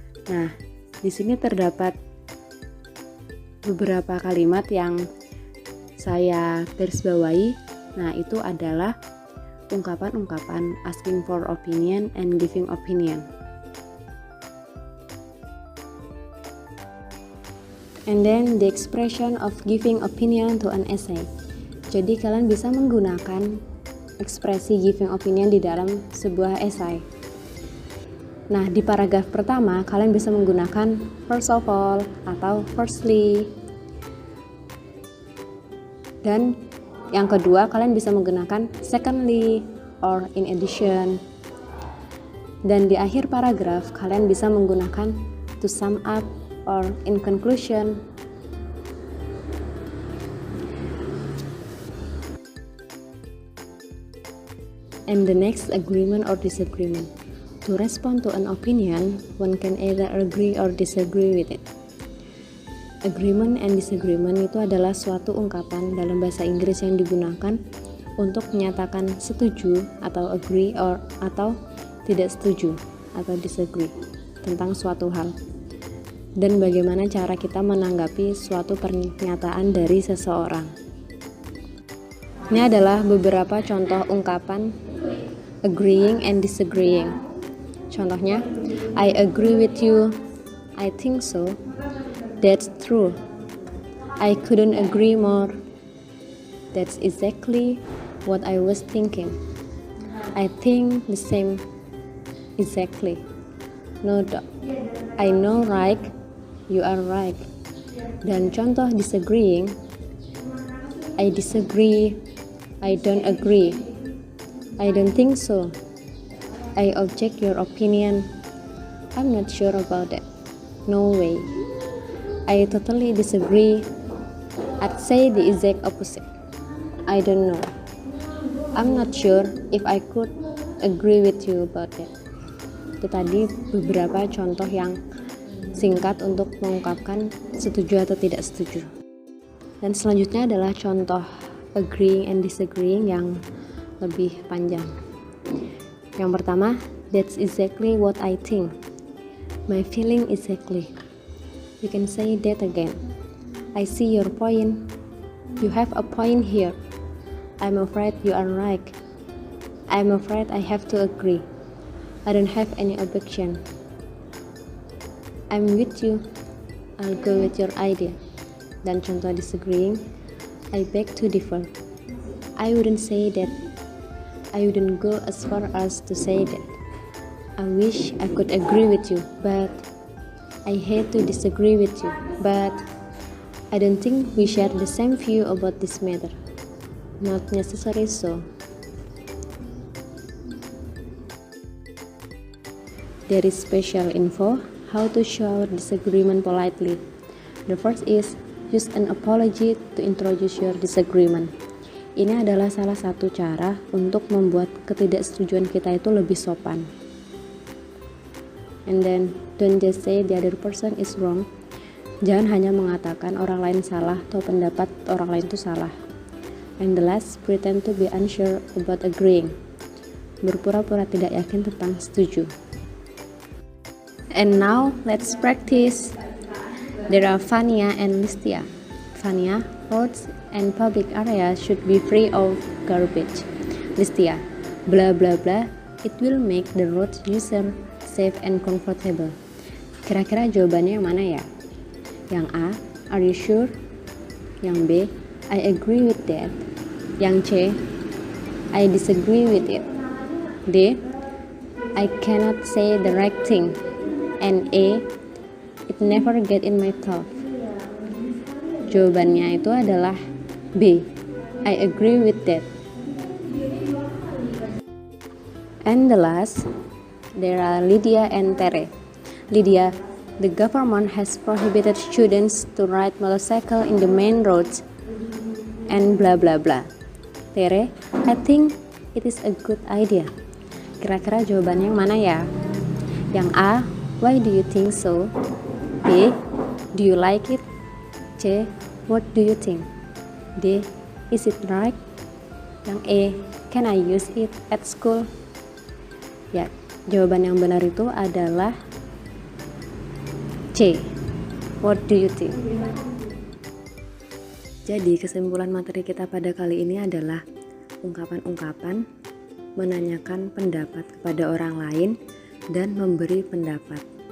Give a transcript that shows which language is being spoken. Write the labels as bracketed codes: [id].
[id] Nah, di sini terdapat beberapa kalimat yang saya garis bawahi. Nah, itu adalah ungkapan-ungkapan [en] asking for opinion and giving opinion. And then the expression of giving opinion to an essay. [id] Jadi kalian bisa menggunakan ekspresi giving opinion di dalam sebuah esai. Nah, di paragraf pertama kalian bisa menggunakan first of all atau firstly. Dan yang kedua, kalian bisa menggunakan [en] secondly or in addition. [id] Dan di akhir paragraf, kalian bisa menggunakan [en] to sum up or in conclusion. And the next, agreement or disagreement. To respond to an opinion, one can either agree or disagree with it. [id] Agreement and disagreement itu adalah suatu ungkapan dalam bahasa Inggris yang digunakan untuk menyatakan setuju atau agree atau tidak setuju atau disagree tentang suatu hal, dan bagaimana cara kita menanggapi suatu pernyataan dari seseorang. Ini adalah beberapa contoh ungkapan agreeing and disagreeing. Contohnya, [en] I agree with you, I think so, that's true, I couldn't agree more, that's exactly what I was thinking, I think the same exactly, no doubt, I know right, you are right. [id] Dan contoh [en] disagreeing, I disagree, I don't agree, I don't think so, I object your opinion, I'm not sure about that, no way, I totally disagree, I'd say the exact opposite, I don't know, I'm not sure if I could agree with you about that. [id] Itu tadi beberapa contoh yang singkat untuk mengungkapkan setuju atau tidak setuju. Dan selanjutnya adalah contoh agreeing and disagreeing yang lebih panjang. Yang pertama, [en] that's exactly what I think. My feeling exactly. You can say that again. I see your point. You have a point here. I'm afraid you are right. I'm afraid I have to agree. I don't have any objection. I'm with you. I'll go with your idea. [id] Dan contoh [en] disagreeing, I beg to differ. I wouldn't say that. I wouldn't go as far as to say that. I wish I could agree with you, but I hate to disagree with you, but I don't think we share the same view about this matter. Not necessarily so. There is special info how to show disagreement politely. The first is use an apology to introduce your disagreement. [id] Ini adalah salah satu cara untuk membuat ketidaksetujuan kita itu lebih sopan. [en] And then don't just say the other person is wrong. [id] Jangan hanya mengatakan orang lain salah atau pendapat orang lain itu salah. [en] And the last, pretend to be unsure about agreeing. [id] Berpura-pura tidak yakin tentang setuju. [en] And now let's practice. There are Vania and Listia. Vania, roads and public areas should be free of garbage. Listia, blah blah blah, it will make the roads user safe and comfortable. [id] Kira-kira jawabannya yang mana ya? [en] Yang A, are you sure? Yang B, I agree with that. Yang C, I disagree with it. D, I cannot say the right thing. And E, it never get in my thought. [id] Jawabannya itu adalah B, [en] I agree with that. And the last, there are Lydia and Tere. Lydia, the government has prohibited students to ride motorcycle in the main roads and blah blah blah. Tere, I think it is a good idea. [id] Kira-kira jawaban yang mana ya? [en] Yang A, why do you think so? B, do you like it? C, what do you think? D, is it right? Yang E, can I use it at school? [id] Ya, jawaban yang benar itu adalah C, [en] what do you think? [id] Jadi kesimpulan materi kita pada kali ini adalah ungkapan-ungkapan menanyakan pendapat kepada orang lain dan memberi pendapat.